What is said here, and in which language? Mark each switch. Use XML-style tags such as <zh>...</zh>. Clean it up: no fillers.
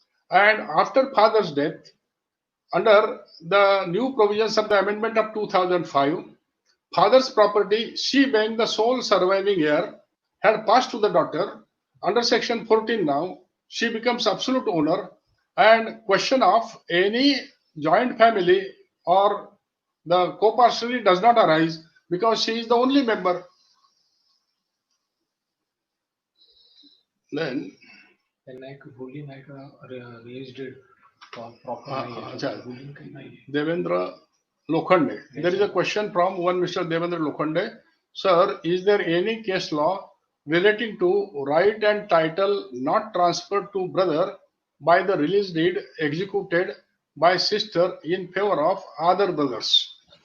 <en>And after father's death, under the new provisions of the amendment of 2005, father's property, she being the sole surviving heir, had passed to the daughter. Under section 14 now, she becomes absolute owner, and question of any joint family or the co-partiality does not arise because she is the only member. Then</en> <mr>ruling आहे का release date proper नाही अच्छा. Ruling काही नाही</mr> <en>Devendra Lokhande. There is a question from one Mr. Devendra Lokhande. Sir, is there any case law relating to right and title not transferred to brother by the release deed executed by sister in favor of other brothers?</en>